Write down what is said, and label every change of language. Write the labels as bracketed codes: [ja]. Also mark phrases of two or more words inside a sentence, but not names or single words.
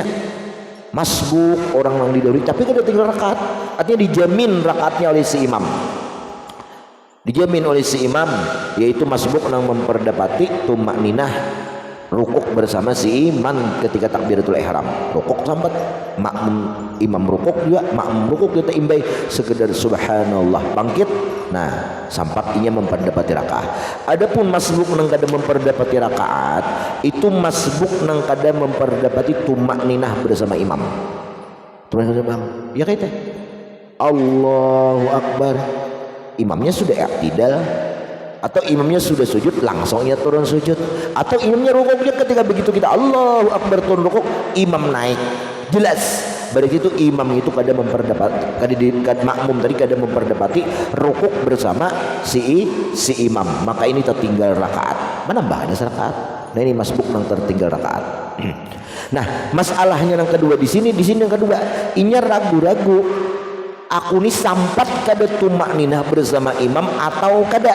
[bjn] masbuk orang yang didahului tapi kada tinggal rakaat, artinya dijamin rakaatnya oleh si imam, dijamin oleh si imam, yaitu masbuk nang memperdapati tumakninah rukuk bersama si imam ketika takbiratul ihram, rukuk sambat makmum imam rukuk juga makmum rukuk kita imbai sekedar subhanallah bangkit Nah, sampak inya memperdapati rakaat. Adapun masbuk nang kada memperdapati rakaat, itu masbuk nang kada memperdapati tumak ninah bersama imam. Imam, ya kayak [ar] الله أكبر. [id] Imamnya sudah i'tidal atau imamnya sudah sujud langsung ia turun sujud, atau imamnya rukuknya ketika begitu kita [ar] الله أكبر [id] turun rukuk, imam naik. [bjn] Jelas berarti itu imam itu kada memperdapati makmum tadi kada memperdapati rukuk bersama si imam, maka ini tertinggal rakaat, menambah ada rakaat. Nah ini masbuk nang tertinggal rakaat. Nah masalahnya yang kedua di sini yang kedua inya ragu-ragu aku ini sampat kada tumak ninah bersama imam atau kada.